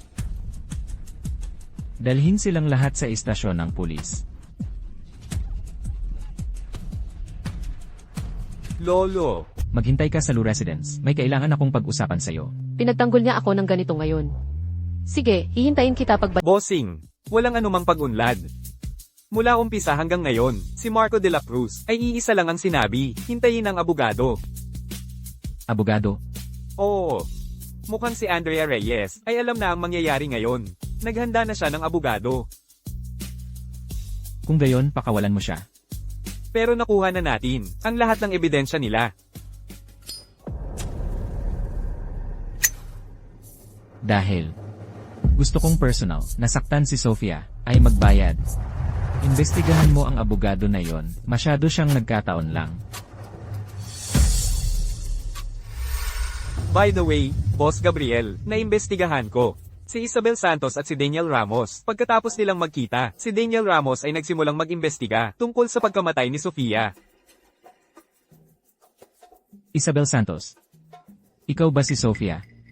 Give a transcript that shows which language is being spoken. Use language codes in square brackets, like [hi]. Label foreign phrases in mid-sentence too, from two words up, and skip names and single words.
[tl] Dalhin silang lahat sa istasyon ng pulis. Lolo, Maghintay ka sa Lu Residence. May kailangan akong pag-usapan sa'yo. Pinagtanggol niya ako ng ganito ngayon. Sige, hihintayin kita bossing, walang anumang pag-unlad. Mula umpisa hanggang ngayon, si Marco de la Cruz ay iisa lang ang sinabi, hintayin ang abogado. Abogado, Oo. Mukhang si Andrea Reyes ay alam na ang mangyayari ngayon. Naghanda na siya ng abogado. kung gayon pakawalan mo siya. Pero nakuha na natin ang lahat ng ebidensya nila. Dahil gusto kong personal, nasaktan si Sofia, ay magbayad. Investigahan mo ang abogado na yon, masyado siyang nagkataon lang. [en] By the way, [tl] Boss Gabriel, naimbestigahan ko. Si Isabel Santos at si Daniel Ramos. Pagkatapos nilang magkita, si Daniel Ramos ay nagsimulang mag-imbestiga tungkol sa pagkamatay ni Sofia. Isabel Santos. Ikaw ba si Sofia?